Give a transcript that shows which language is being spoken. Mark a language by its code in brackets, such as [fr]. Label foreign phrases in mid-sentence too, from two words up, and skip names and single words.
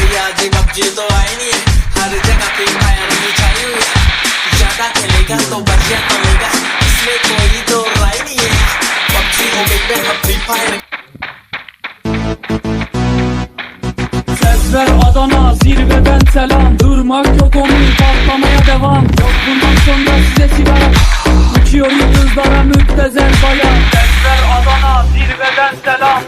[hi] आज पबजी तो आई नहीं है, हर जगह फ्री फायर में छाई हुई है। ज्यादा खेलेगा तो बढ़िया चलेगा, इसमें कोई तो राय नहीं है। पबजी हो गई पे अब फ्री फायर। [tr] Ses ver Adana, zirveden selam. Durmak yok, onu patlamaya devam. Yok bundan sonra size sigara. Uçuyor yıldızlara müptezel bayan. Ses ver Adana, zirveden selam.